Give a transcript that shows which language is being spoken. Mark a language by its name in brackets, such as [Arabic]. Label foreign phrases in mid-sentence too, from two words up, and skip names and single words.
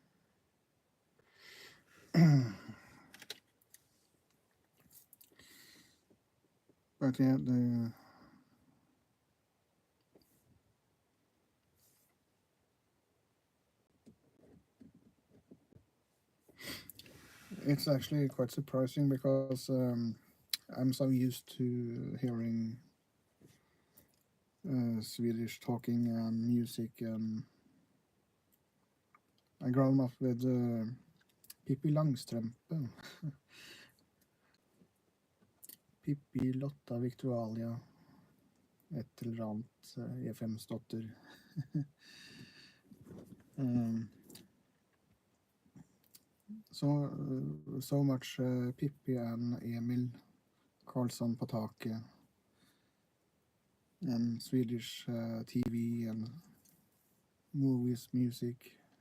[English] But yeah, it's actually quite surprising because I'm so used to hearing Swedish talking and music, and I grown up with Pippi Langstrømpe, Pippi, Lotta, Victualia, [Norwegian] et eller annet E5s dotter. [English] So much Pippi and Emil, Karlsson på taket, and Swedish TV and movies, music.